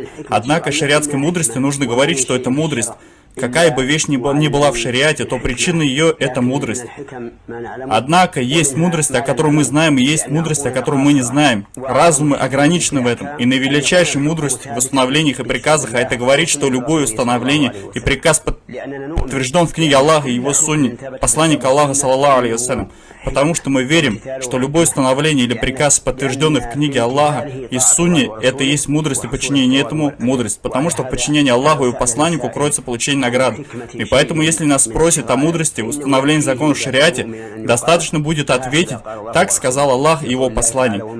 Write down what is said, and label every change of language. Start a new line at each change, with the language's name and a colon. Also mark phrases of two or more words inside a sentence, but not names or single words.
Russian: Однако шариатской мудрости нужно говорить, что это мудрость. Какая бы вещь ни была в шариате, то причина ее — это мудрость. Однако есть мудрость, о которой мы знаем, и есть мудрость, о которой мы не знаем. Разумы ограничены в этом. И наивеличайшая мудрость в установлениях и приказах, а это говорит, что любое установление и приказ подтвержден в книге Аллаха и его сунне, посланника Аллаха,
Arabic: صلى الله عليه وسلم.
Russian: Потому что мы верим, что любое установление или приказ, подтвержденный в книге Аллаха и сунне, это и есть мудрость, и подчинение этому — мудрость. Потому что в подчинении Аллаху и его посланнику кроется получение награды. И поэтому, если нас спросят о мудрости установления законов в шариате, достаточно будет ответить: так сказал Аллах и его посланник.